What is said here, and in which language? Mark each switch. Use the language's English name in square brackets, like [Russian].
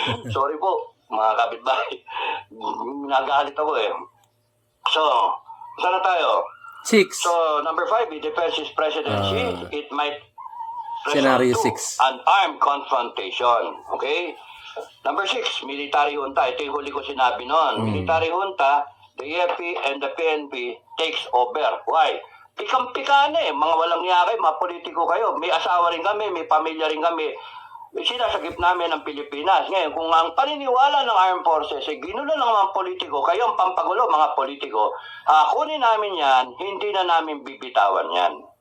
[Filipino] Sorry po, mga kapitbahay. nagalit ako eh. So, saan na tayo? 6. [English] So, number 5, it defends his presidency. It might Scenario resort to 6. an armed confrontation. Okay? Number 6, military junta. [Filipino] Ito yung huli ko sinabi noon. [English] Military junta, the AFP and the PNP takes over. [Filipino] Why? Pikang-pika na eh. Mga walang niya kayo, mga politiko kayo. May asawa rin kami, may pamilya rin kami. Sinasagip namin ng Pilipinas. Ngayon, kung ang paniniwala ng armed forces ay ginulo ng mga politiko, kayo ang pampagulo mga politiko, kunin namin yan, hindi na namin bibitawan yan.